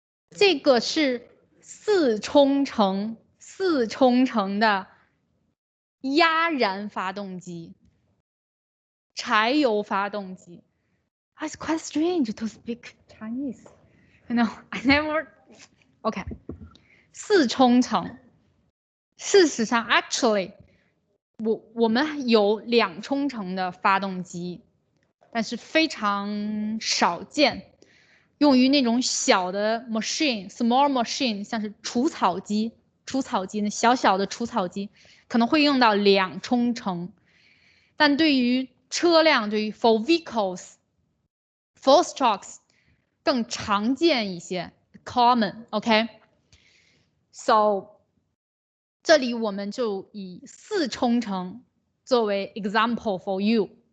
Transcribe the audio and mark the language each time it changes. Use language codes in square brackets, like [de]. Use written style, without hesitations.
[zh] 这个是四冲程的压燃发动机，柴油发动机。 [en] It's quite strange to speak Chinese. I never. Okay. 四冲程。 [zh] 事实上 ，actually，我们有2冲程的发动机，但是非常少见，用于那种小的 machine、 [en] small machine， [zh] 像是除草机那小小的除草机可能会用到2冲程，但对于车辆，对于 [en] for vehicles、for trucks [zh] 更常见一些 ，common，OK。So 这里我们就以4冲程作为 [en] example for you。